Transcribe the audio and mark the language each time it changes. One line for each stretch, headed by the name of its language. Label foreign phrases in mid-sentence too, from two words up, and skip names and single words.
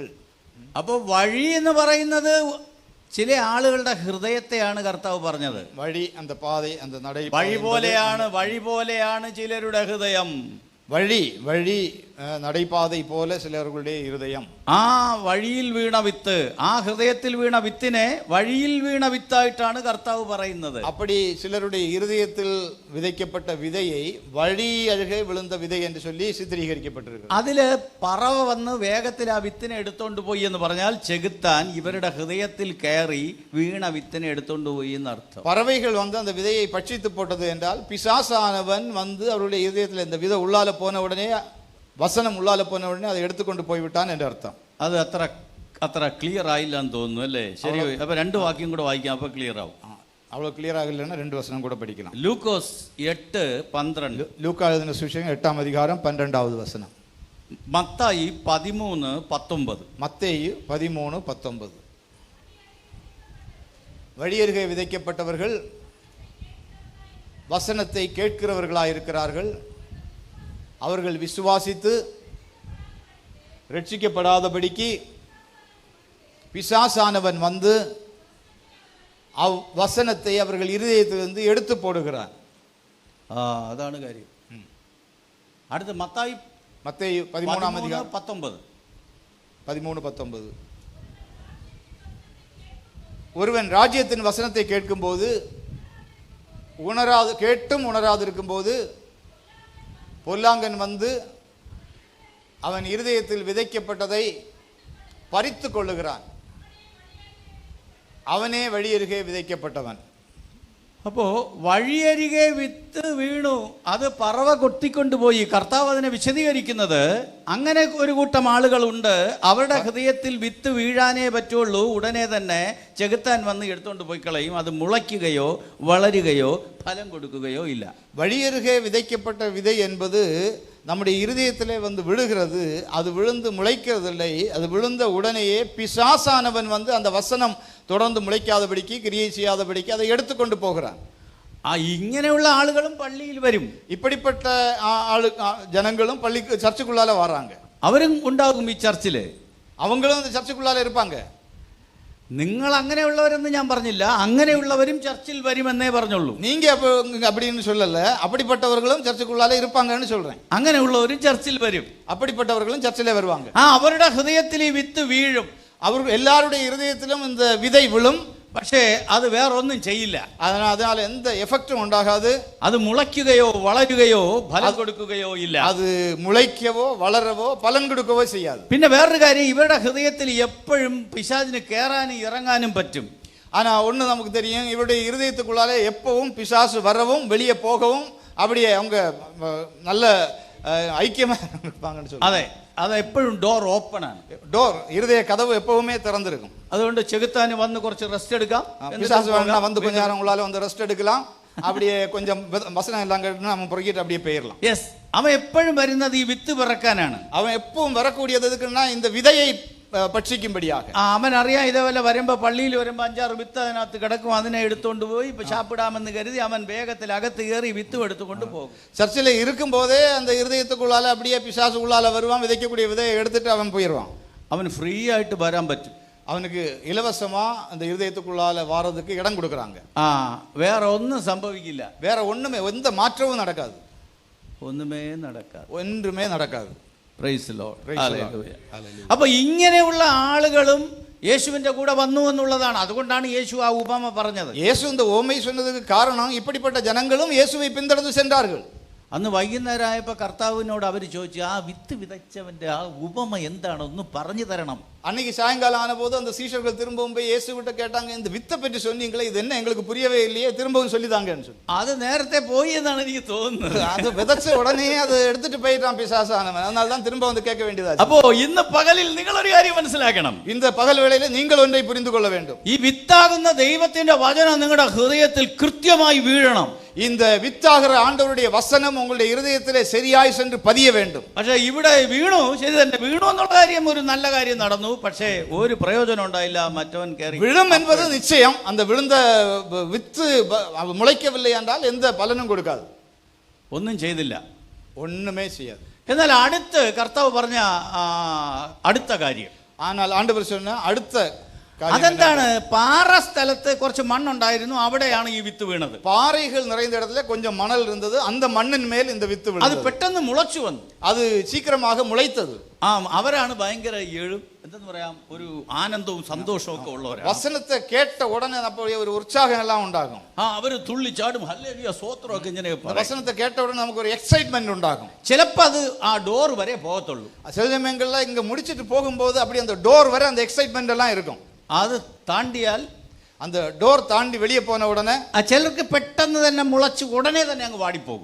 Malayalam: അപ്പോൾ വഴി എന്ന് പറയുന്നത് ചില ആളുകളുടെ ഹൃദയത്തെയാണ് കർത്താവ് പറഞ്ഞത്.
Tamil: വഴി அந்த பாதை அந்த நடை
Malayalam: വഴി പോലെയാണ് ചിലരുടെ ഹൃദയം. വഴി നടൈപാதை പോലെ ചിലരുടെ ഹൃദയം. ആ വഴിയിൽ വീണ വിത്ത്, ആ ഹൃദയത്തിൽ വീണ വിത്തിനെ വഴിയിൽ വീണ വിത്തായിട്ടാണ് കർത്താവ് പറയുന്നത്.
Tamil: அப்படி சிலருடைய இருதயத்தில் விதைக்கப்பட்ட விதையை வழி அருகே விழுந்த விதை என்று சொல்லி சித்தரிக்கப்பட்டிருக்கு.
Malayalam: അതില് പറവ വന്ന് വേഗത്തിൽ ആ വിത്തിനെ എടുത്തോണ്ട് പോയി എന്ന് പറഞ്ഞാൽ ചെകുത്താൻ ഇവരുടെ ഹൃദയത്തിൽ കയറി വീണ വിത്തിനെ എടുത്തോണ്ട് പോയി എന്നർത്ഥം.
Tamil: பறவைகள் வந்து அந்த விதையை பட்சித்து போட்டது என்றால் பிசாசானவன் வந்து அவருடைய இதயத்தில் இந்த விதை உள்ளால போன உடனே வசனம் உள்ளால போன உடனே அதை எடுத்துக்கொண்டு போய்விட்டான் என்று அர்த்தம்.
Malayalam: അത് അത്ര ക്ലിയർ ആയില്ലെന്ന് തോന്നുന്നു അല്ലേ? ശരി, അപ്പൊ 2 വാക്യം കൂടെ വായിക്കാം, അപ്പൊ ക്ലിയർ ആവും.
Tamil: அவ்வளவு கிளியர் ஆகலைன்னா 2 வசனம் கூட படிக்கலாம்.
Malayalam: ലൂക്കോസ് 8:12.
Tamil: லூக்கா எழுதின சுவிசேஷம் 8ஆம் அதிகாரம் 12வது வசனம்.
Malayalam: മത്തായി 13:19.
Tamil: மத்தேயு 13:19. வழியருகே விதைக்கப்பட்டவர்கள் வசனத்தை கேட்கிறவர்களாக இருக்கிறார்கள். அவர்கள் விசுவாசித்து ரட்சிக்கப்படாதபடிக்கு பிசாசானவன் வந்து வசனத்தை அவர்கள் இருதயத்திலிருந்து எடுத்து போடுகிறான்.
Malayalam: അതാണ് കാര്യം. അടുത്ത മത്തായി
Tamil: மத்தேயு 13ஆம் அதிகாரம் 13:19. ஒருவன் ராஜ்யத்தின் வசனத்தை கேட்கும்போது கேட்டும் உணராது இருக்கும்போது பொல்லாங்கன் வந்து அவன் இருதயத்தில் விதைக்கப்பட்டதை பறித்து கொள்ளுகிறான்.
Malayalam: അവനേ വഴിയരികെ വിതയ്ക്കപ്പെട്ടവൻ. അപ്പോ വഴിയരികെ വിത്ത് വീണു, അത് പറവ കൊത്തിക്കൊണ്ടുപോയി. കർത്താവ് അതിനെ വിശദീകരിക്കുന്നത് അങ്ങനെ ഒരു കൂട്ടം ആളുകളുണ്ട്, അവരുടെ ഹൃദയത്തിൽ വിത്ത് വീഴാനേ പറ്റുള്ളൂ, ഉടനെ തന്നെ ചെകുത്താൻ വന്ന് എടുത്തുകൊണ്ട് പോയി കളയും. അത് മുളയ്ക്കുകയോ വളരുകയോ ഫലം കൊടുക്കുകയോ ഇല്ല.
Tamil: வழியருகே விதைக்கப்பட்ட விதை என்பது நம்முடைய இருதயத்திலே வந்து விழுகிறது. அது விழுந்து முளைக்கிறதில்லை. அது விழுந்த உடனேயே பிசாசானவன் வந்து அந்த வசனம் தொடர்ந்து முளைக்காதபடிக்கு கிரியை செய்யாதபடிக்கு அதை எடுத்துக்கொண்டு போகிறான்.
Malayalam: ഇങ്ങനെയുള്ള ആളുകളും പള്ളിയിൽ വരും.
Tamil: இப்படிப்பட்ட ஜனங்களும் பள்ளிக்கு சர்ச்சுக்குள்ளால வராங்க.
Malayalam: അവരും ഉണ്ടാകും ഈ ചർച്ചില്.
Tamil: அவங்களும் அந்த சர்ச்சுக்குள்ளால இருப்பாங்க.
Malayalam: നിങ്ങൾ അങ്ങനെയുള്ളവരെന്ന് ഞാൻ പറഞ്ഞില്ല, അങ്ങനെയുള്ളവരും ചർച്ചിൽ വരുമെന്നേ പറഞ്ഞുള്ളൂ.
Tamil: நீங்க அப்படின்னு சொல்லல, அப்படிப்பட்டவர்களும் சர்ச்சுக்குள்ளால இருப்பாங்கன்னு சொல்றேன்.
Malayalam: അങ്ങനെയുള്ളവരും ചർച്ചിൽ വരും,
Tamil: அப்படிப்பட்டவர்களும் சர்ச்சிலே வருவாங்க.
Malayalam: അവരുടെ ഹൃദയത്തിൽ ഈ വിത്ത് വീഴും.
Tamil: அவர்கள் எல்லாருடைய இருதயத்திலும் இந்த விதை விழும்.
Malayalam: പക്ഷേ അത് വേറൊന്നും ചെയ്യില്ല.
Tamil: அதனால எந்த எஃபெக்டும் உண்டாகாது.
Malayalam: അത് മുളയ്ക്കുകയോ വളരുകയോ ഫലം കൊടുക്കുകയോ ഇല്ല. அது മുളയ്ക്കവോ വളരവോ ഫലം കൊടുക്കുകയോ ചെയ്യാതെ. പിന്നെ വേറൊരു കാര്യം, ഇവരുടെ ഹൃദയത്തിൽ എപ്പോഴും പിശാചിന് കയറാനും ഇറങ്ങാനും പറ്റും.
Tamil: ஆனா ஒண்ணு நமக்கு தெரியும், இவருடைய இருதயத்துக்குள்ளாலே எப்பவும் பிசாசு வரவும் வெளியே போகவும் அப்படியே அவங்க நல்ல ஐக்கியமா இருப்பாங்கன்னு சொல்லி.
Malayalam: അതെ, അത് എപ്പോഴും
English: door open
Malayalam: ആണ്.
Tamil: டோர் இருதய கதவு எப்பவுமே திறந்திருக்கும்.
Malayalam: അതുകൊണ്ട് ചെകുത്താന് വന്ന് കുറച്ച് റെസ്റ്റ് എടുക്കാം.
Tamil: பிசாசு வேணா வந்து கொஞ்ச நேரம் உள்ளால வந்து ரெஸ்ட் எடுக்கலாம். அப்படியே கொஞ்சம் வசனம் எல்லாம் கேட்டு நம்ம புறக்கிட்டு அப்படியே போயிடலாம்.
Malayalam: യെസ്, അവൻ എപ്പോഴും വരുന്നത് ഈ വിത്ത് പിറക്കാനാണ്.
Tamil: அவன் எப்பவும் வரக்கூடியது எதுக்குன்னா இந்த விதையை ഭക്ഷിക്കുമ്പടിயாக.
Malayalam: അവൻ അറിയാം ഇതേപോലെ വരുമ്പോ പള്ളിയിൽ വരുമ്പോ 5-6 വിത്ത് അതിനകത്ത് കിടക്കും. അതിനെ എടുത്തുകൊണ്ട് പോയി ഇപ്പൊ சாப்பிடாமன்னு കരുതി അവൻ വേഗത്തിൽ അകത്ത് കയറി വിത്ത് എടുത്തുകൊണ്ട് പോകും.
Tamil: சர்ச்சில் இருக்கும் போதே அந்த இருதயத்துக்குள்ளால அப்படியே பிசாசு உள்ளால வருவான், விதைக்கக்கூடிய விதையை எடுத்துட்டு அவன் போயிடுவான்.
Malayalam: അവന് ഫ്രീ ആയിട്ട് വരാൻ പറ്റും.
Tamil: அவனுக்கு இலவசமா அந்த இருதயத்துக்குள்ளால வாரதுக்கு இடம் கொடுக்குறாங்க.
Malayalam: വേറെ ഒന്നും സംഭവിക്കില്ല.
Tamil: வேற ஒண்ணுமே எந்த மாற்றமும் நடக்காது.
Malayalam: ഒന്നുമേ നടക്കാതെ.
Tamil: ஒன்றுமே நடக்காது.
English: Praise Lord. Praise the Lord.
Malayalam: ഹല്ലേലൂയ. അപ്പൊ ഇങ്ങനെയുള്ള ആളുകളും യേശുവിന്റെ കൂടെ വന്നു എന്നുള്ളതാണ്. അതുകൊണ്ടാണ് യേശു ആ ഉപമ പറഞ്ഞത്.
Tamil: இயேசு இந்த ஓமை சொன்னதுக்கு காரணம் இப்படிப்பட்ட ஜனங்களும் இயேசுவை பின்தொடர்ந்து சென்றார்கள்.
Malayalam: അന്ന് വൈകുന്നേരമായപ്പോൾ കർത്താവിനോട് അവർ ചോദിച്ചു, ആ വിത്ത് വിതച്ചവന്റെ ആ ഉപമ എന്താണ്, ഒന്ന് പറഞ്ഞു തരണം.
Tamil: அன்னைக்கு சாயங்காலம் ஆன போது அந்த சீஷர்கள் திரும்பவும் போய் இயேசு கிட்ட கேட்டாங்க, இந்த வித்தை பற்றி சொன்னீங்களே, இது என்ன எங்களுக்கு புரியவே இல்லையே, திரும்பவும் சொல்லிதாங்கன்னு சொல்லி.
Malayalam: അത് നേരത്തെ പോയി എന്നാണ് എനിക്ക് തോന്നുന്നത്.
Tamil: அது விதைச்ச உடனே அதை எடுத்துட்டு போயிட்டான் பிசாசானவன். அதனால தான் திரும்ப வந்து கேட்க வேண்டியதாச்சு.
Malayalam: അപ്പോ ഇന്ന് പകലിൽ നിങ്ങൾ ഒരു കാര്യം മനസ്സിലാക്കണം.
Tamil: இந்த பகல் வேளையில நீங்கள் ஒன்றை புரிந்து கொள்ள வேண்டும்.
Malayalam: ഈ വിത്താകുന്ന ദൈവത്തിന്റെ വചനം നിങ്ങളുടെ ഹൃദയത്തിൽ കൃത്യമായി വീഴണം.
Tamil: இந்த வித்தாகிற ஆண்டவருடைய வசனம் உங்களுடைய இருதயத்திலே சரியாய் சென்று பதிய வேண்டும்.
Malayalam: പക്ഷേ ഇവിടെ വീണു, ശരി തന്നെ, വീണു എന്നുള്ള കാര്യം ഒരു നല്ല കാര്യം നടന്നു. പക്ഷേ ഒരു പ്രയോജനം ഉണ്ടായില്ല. മറ്റവൻ കയറി.
Tamil: விழும் என்பது நிச்சயம். அந்த விழுந்த வித்து முளைக்கவில்லை என்றால் எந்த பலனும் கொடுக்காது.
Malayalam: ഒന്നും ചെയ്തില്ല,
Tamil: ஒண்ணுமே செய்யாது.
Malayalam: എന്നാൽ അടുത്ത് കർത്താവ് പറഞ്ഞ അടുത്ത കാര്യം,
Tamil: ஆனால் ஆண்டவர் சொன்ன அடுத்த
Malayalam: അതെന്താണ്? പാറ സ്ഥലത്ത് കുറച്ച് മണ്ണുണ്ടായിരുന്നു, അവിടെയാണ് ഈ വിത്ത് വീണത്.
Tamil: பாறைகள் நிறைந்த இடத்துல கொஞ்சம் மணல் இருந்தது, அந்த மண்ணின் மேல் இந்த வித்து
Malayalam: അത്
Tamil: விழுந்தது.
Malayalam: പെട്ടെന്ന് മുളച്ചു വന്നു.
Tamil: அது சீக்கிரமாக முளைத்தது.
Malayalam: അവരാണ് ഭയങ്കര എന്തെന്ന് പറയാം, ഒരു ആനന്ദവും സന്തോഷവും ഒക്കെ ഉള്ളവരാണ്.
Tamil: வசனத்தை கேட்ட உடனே அப்படியே ஒரு உற்சாகம் எல்லாம் உண்டாகும்.
Malayalam: അവര് തുള്ളിച്ചാടും, ഹല്ലേലൂയ സ്തോത്രം ഒക്കെ ഇങ്ങനെ പറയും.
Tamil: வசனத்தை கேட்ட உடனே நமக்கு ஒரு எக்ஸைட்மெண்ட் உண்டாகும்.
Malayalam: ചിലപ്പോൾ അത് ആ ഡോർ വരെ പോകത്തുള്ളൂ.
Tamil: சில சமயங்கள்ல இங்க முடிச்சிட்டு போகும்போது அப்படி அந்த டோர் வரை அந்த எக்ஸைட்மெண்ட் எல்லாம் இருக்கும்.
Malayalam: അത് താണ്ടിയാൽ,
Tamil: அந்த டோர் தாண்டி வெளியே போன உடனே
Malayalam: ചിലർക്ക് പെട്ടെന്ന് തന്നെ മുളച്ച് ഉടനെ തന്നെ അങ്ങ് വാടിപ്പോകും.